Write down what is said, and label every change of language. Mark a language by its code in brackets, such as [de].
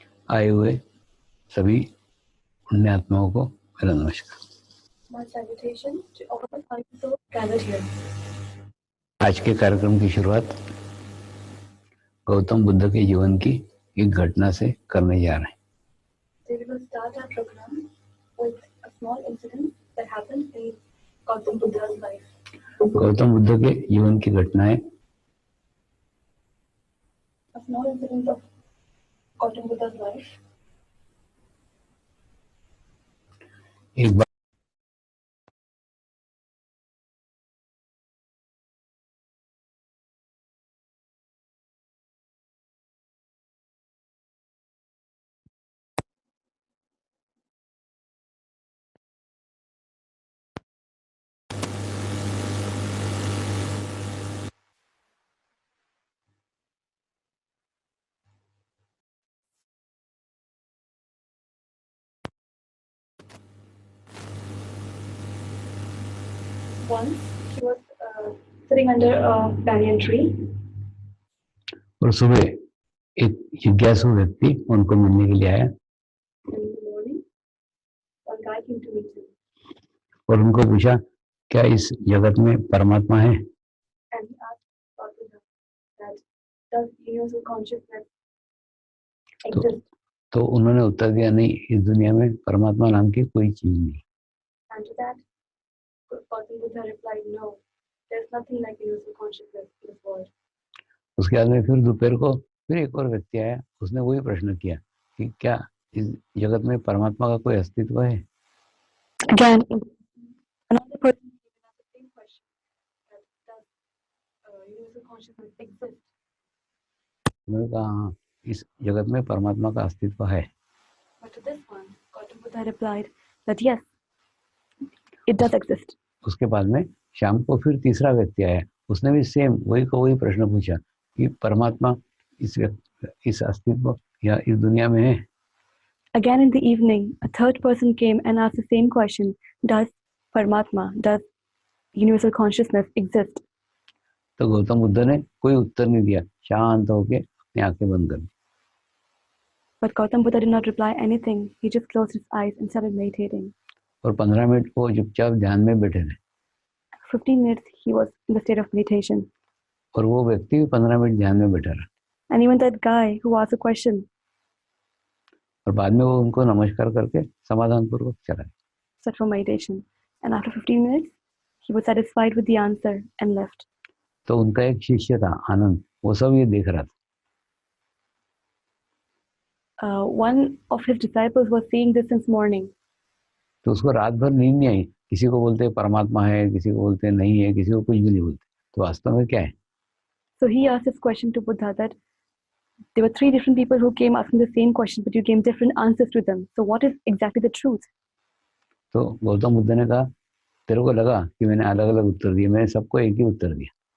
[hi] आए हुए सभी पुण्यात्माओं को मेरा नमस्कार। [en] My salutation to all the kind souls gathered here. [hi] आज के कार्यक्रम की शुरुआत गौतम बुद्ध के जीवन की एक घटना से करने जा रहे हैं। [en] We will start our program with a small incident that happened in Gautam Buddha's life. [hi] Gautam Buddha के जीवन की घटनाएं [en] A small incident of Gautam Buddha's life. [hi] एक बार [en] Once he was sitting under a banyan tree. [hi] और सुबह एक जिज्ञासु व्यक्ति उनको मिलने के लिए आया [en] And in the morning, a guy came to meet him. [hi] और उनको पूछा, क्या इस जगत में परमात्मा है? [en] And he asked Lord Buddha that does universal consciousness exist? [hi] तो उन्होंने उत्तर दिया, नहीं, इस दुनिया में परमात्मा नाम की कोई चीज नहीं। [en] And to that, Gautam Buddha replied, no, there's nothing like universal consciousness in this world. [hi] उसके बाद में फिर दोपहर को फिर एक और व्यक्ति आया, उसने वही प्रश्न किया कि क्या इस जगत में परमात्मा का कोई अस्तित्व है? [en] Again, another person asked the same question, that does universal consciousness exist? [hi] उन्होंने कहा, हाँ, इस जगत में परमात्मा का अस्तित्व है। [en] But to this one, Gautam Buddha replied that yes, it does exist. [hi] उसके बाद में शाम को फिर तीसरा व्यक्ति आया, उसने भी सेम वही को वही प्रश्न पूछा कि परमात्मा इस अस्तित्व या इस दुनिया में है? [en] Again in the evening, a third person came and asked the same question, does Paramatma, does universal consciousness exist? [hi] तो गौतम बुद्ध ने कोई उत्तर नहीं दिया, शांत होके अपनी आंखें बंद कर दी। [en] But Gautam Buddha did not reply anything. He just closed his eyes and started meditating. [hi] और 15 मिनट वो चुपचाप ध्यान में बैठे थे। [en] 15 minutes he was in the state of meditation. [hi] और वो व्यक्ति भी 15 मिनट ध्यान में बैठा रहा। [en] And even that guy who asked a question. [hi] और बाद में वो उनको नमस्कार करके समाधान पूर्वक चला गया। [en] Sat for meditation. And after 15 minutes, he was satisfied with the answer and left. [hi] तो उनका एक शिष्य था आनंद, वो सब ये देख रहा था। [en] One of his disciples was seeing this since morning. [hi] तो उसको रात भर नींद नहीं आई। किसी को बोलते परमात्मा है, किसी को बोलते नहीं है, किसी को कुछ भी नहीं बोलते। तो वास्तव में क्या है? [en] So he asked this question to Buddha that there were 3 different people who came asking the same question, but you gave different answers to them. So what is exactly the truth? [hi] तो गौतम बुद्ध ने कहा, तेरे को लगा कि मैंने अलग अलग उत्तर दिए, मैंने सबको एक ही उत्तर दिया।